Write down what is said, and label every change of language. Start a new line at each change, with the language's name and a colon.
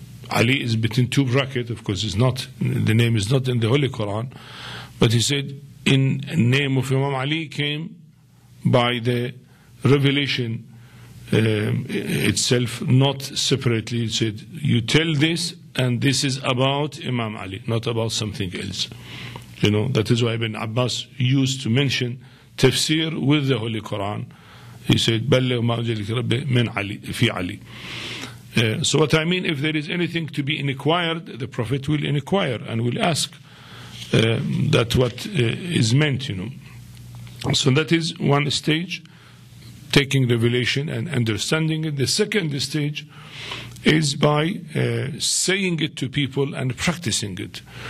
English: Ali is between two brackets, of course, the name is not in the Holy Quran, but he said, in name of Imam Ali came by the revelation itself, not separately. He said, you tell this, and this is about Imam Ali, not about something else. That is why Ibn Abbas used to mention tafsir with the Holy Quran.
Arabic: He said, بَلِّغْ مَا أُنزِلَ إِلَيْكَ مِنْ عَلِي فِي عَلِي.
English: So what I mean, if there is anything to be inquired, the Prophet will inquire and will ask that what is meant, So that is one stage, taking revelation and understanding it. The second stage is by saying it to people and practicing it.